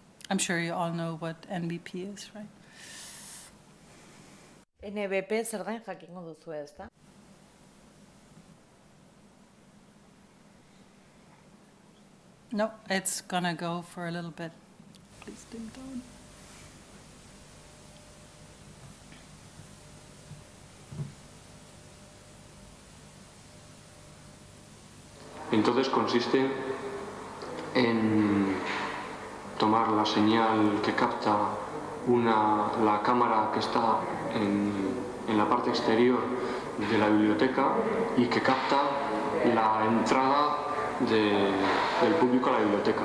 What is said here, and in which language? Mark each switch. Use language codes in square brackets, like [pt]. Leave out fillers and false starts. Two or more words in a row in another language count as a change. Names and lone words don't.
[en] I'm sure you all know what NBP is, right? [eu] NBP zer den jakingo duzu ez da? [en] No, it's gonna go for a little bit. Please dim down. [es] Entonces consiste en tomar la señal que capta la cámara que está en la parte exterior de la biblioteca y que capta la entrada del público a la biblioteca.